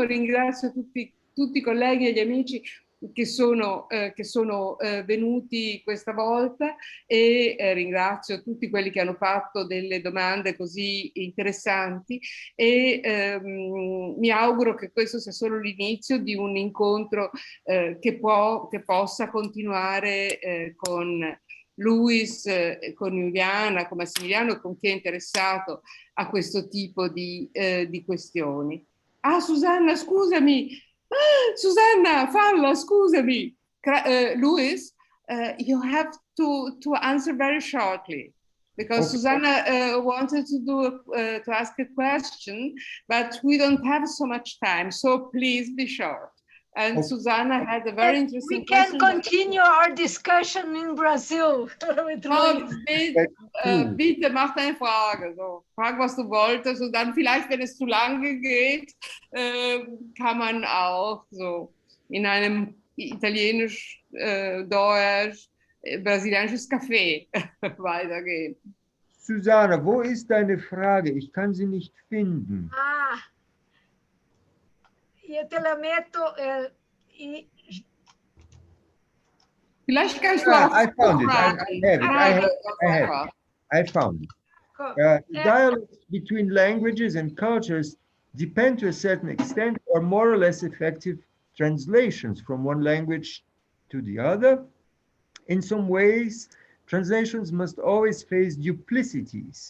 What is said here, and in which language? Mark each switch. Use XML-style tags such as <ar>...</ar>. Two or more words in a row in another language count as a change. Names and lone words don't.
<it>Ringrazio tutti i colleghi e gli amici che sono venuti questa volta, e ringrazio tutti quelli che hanno fatto delle domande così interessanti, e mi auguro che questo sia solo l'inizio di un incontro che possa continuare con Luis, con Juliana, con Massimiliano e con chi è interessato a questo tipo di questioni. Ah, Susanna, scusami! Susanna, falla, scusami. Luis,</it> <en>you have to answer very shortly, because okay. Susanna wanted to ask a question, but we don't have so much time, so please be short. And okay. Susanna had a very interesting question. We can continue our discussion in Brazil.</en> <de>Bitte, mach deine Frage. So, frag, was du wolltest, und dann vielleicht, wenn es zu lange geht, kann man auch so in einem italienisch, deutsch, brasilianisches Café weitergehen. Susanna, wo ist deine Frage? Ich kann sie nicht finden.</de> <it>Ah. Io te la metto.</it> <de>Vielleicht kannst du</de> <en>I found it. I found it. Dialogues between languages and cultures depend to a certain extent or more or less effective translations from one language to the other. In some ways, translations must always face duplicities.</en>